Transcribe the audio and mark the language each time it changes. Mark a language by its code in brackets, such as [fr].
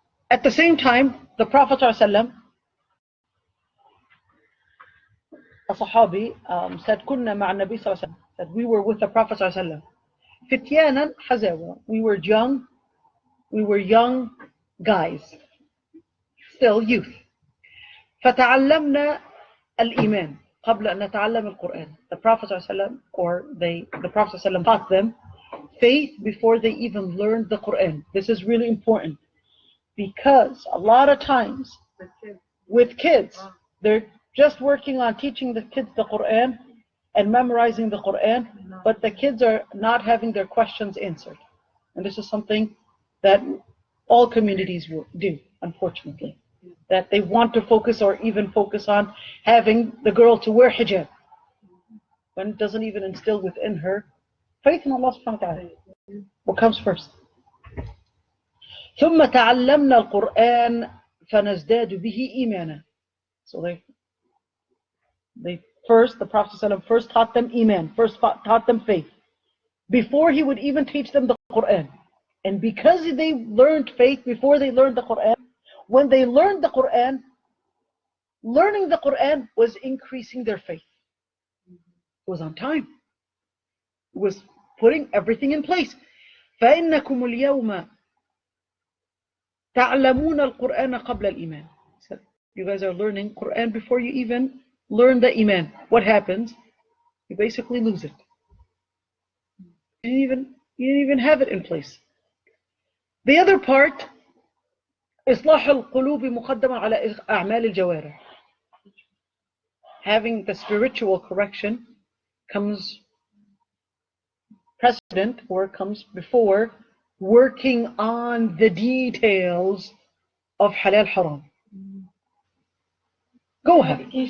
[en] At the same time, the Prophet ﷺ, a Sahabi, said, [ar] كنا مع النبي صلى الله عليه وسلم, [en] said we were with the Prophet صلى الله عليه وسلم. [ar] فتيانا حزاوة, [en] we were young guys, still youth. [ar] فتعلمنا الإيمان قبل أن نتعلم القرآن. [en] The Prophet ﷺ, the Prophet ﷺ taught them faith before they even learned the Quran. This is really important because a lot of times with kids, they're just working on teaching the kids the Quran and memorizing the Quran, but the kids are not having their questions answered. And this is something that all communities will do, unfortunately. That they want to focus or even focus on having the girl to wear hijab, when it doesn't even instill within her faith in Allah subhanahu wa ta'ala. What comes first? [ar] ثم تعلمنا القرآن فنزداد به إيمانا. [en] So the Prophet ﷺ first taught them iman, first taught them faith, before he would even teach them the Quran. And because they learned faith before they learned the Quran, when they learned the Quran, learning the Quran was increasing their faith. It was on time. It was putting everything in place. [ar] فَإِنَّكُمُ الْيَوْمَ تَعْلَمُونَ الْقُرْآنَ قَبْلَ الْإِيمَانِ. [en] So you guys are learning Quran before you even learn the iman. What happens? You basically lose it. You didn't even have it in place. The other part, [ar] إصلاح القلوب مقدما على أعمال الجوارح. [en] Having the spiritual correction comes precedent or comes before working on the details of halal haram. Go ahead.